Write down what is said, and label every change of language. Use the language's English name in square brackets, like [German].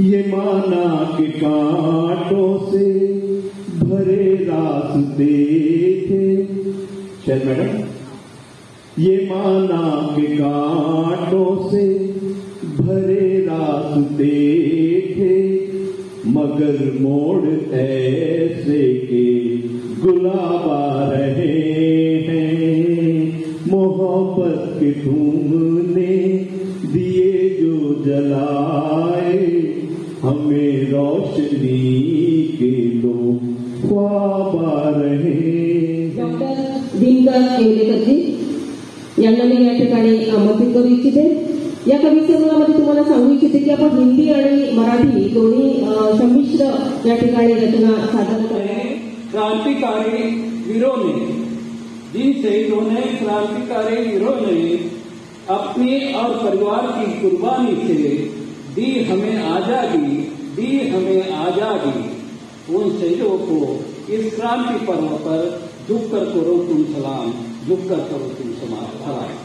[Hindi] ये माना के कांटों से भरे रास्ते थे, शायद मैडम, ये माना के कांटों से भरे रास्ते थे, मगर मोड़ ऐसे के गुलाब आ रहे हैं। मोहब्बत के तुमने दिए जो जलाए, हमें रोशनी के लो ख्वाब आ रहे हैं। [Marathi] डॉक्टर दिनकर येवलेकर जी यांना मी या ठिकाणी आमंत्रित करू इच्छिते। या कवी संमेलनामध्ये तुम्हाला सांगू इच्छिते की आपण हिंदी आणि मराठी दोन्ही संमिश्र या ठिकाणी रचना सादर करणार। [Hindi] क्रांतिकारी वीरों ने, जिन शहीदों ने, क्रांतिकारी वीरों ने अपनी और परिवार की कुर्बानी से दी हमें आजादी, दी हमें आजादी, उन शहीदों को इस क्रांति पर्व पर झुककर करो तुम सलाम, झुककर करो तुम सलाम।